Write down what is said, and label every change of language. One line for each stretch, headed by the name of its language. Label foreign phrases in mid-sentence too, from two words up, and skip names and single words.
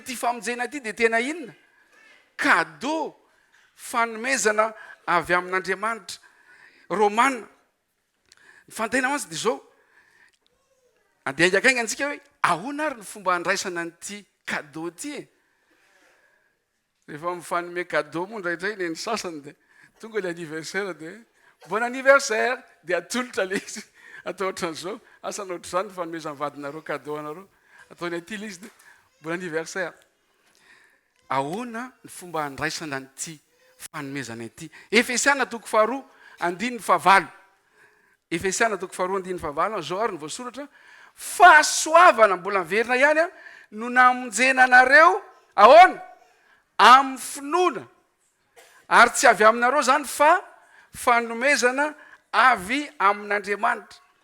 Malagasy: ty famonjena ty de tena inona cadeau fanomezana avy amin'Andriamanitra Romana ny fantena mantsy de zao andeha ingakainga antsika hoe ahoana ary ny fomba andraisana nyty cadeau ty rehefa mifanome cadeau moa ndraindray le ny sasany de tonga le
French: anniversaire de bon anniversaire de
Malagasy: atolotra le izy atao ohatran'izao asana ohatr'izany fanomezany vadinareo cadeau anareo ataony aty le izy de
French: bon anniversaire
Malagasy: ahoana ny fomba andraisana nyty fanomezana ity Efesiana toko 2:9 Efesiana toko 2:9 zao ary ny voasoratra fahasoavana mbola miverina ihany a no namonjena anareo ahoana amin'ny finoana ary tsy avy aminareo zany fa fanomezana avy amin'Andriamanitra